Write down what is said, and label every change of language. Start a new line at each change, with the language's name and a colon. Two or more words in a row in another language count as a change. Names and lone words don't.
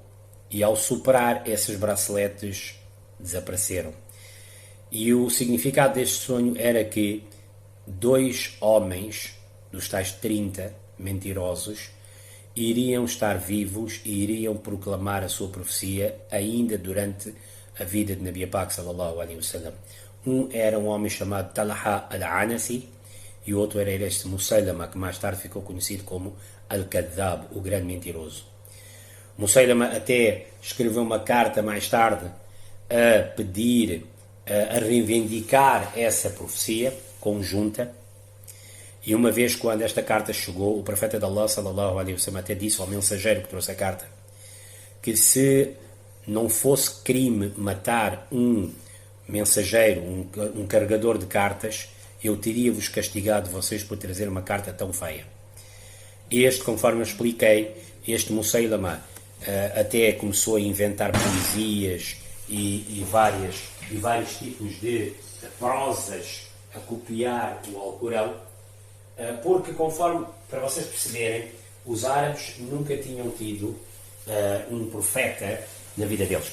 Portuguese: E ao soprar, esses braceletes desapareceram. E o significado deste sonho era que 2 homens, dos tais 30 mentirosos, iriam estar vivos e iriam proclamar a sua profecia ainda durante a vida de Nabi Pak,
Arabic: صلى الله عليه وسلم.
Portuguese: Um era um homem chamado Talha al-Anasi, e o outro era este Musaylama, que mais tarde ficou conhecido como Al-Kadhab, o grande mentiroso. Musaylama até escreveu uma carta mais tarde a pedir, a reivindicar essa profecia conjunta. E uma vez, quando esta carta chegou, o profeta de Allah,
Arabic: صلى الله عليه وسلم,
Portuguese: até disse ao mensageiro que trouxe a carta que se não fosse crime matar um mensageiro, um carregador de cartas, eu teria-vos castigado vocês por trazer uma carta tão feia. Conforme eu expliquei, este Musaylama até começou a inventar poesias e vários tipos de prosas a copiar o Alcorão, porque, conforme, para vocês perceberem, os árabes nunca tinham tido um profeta na vida deles.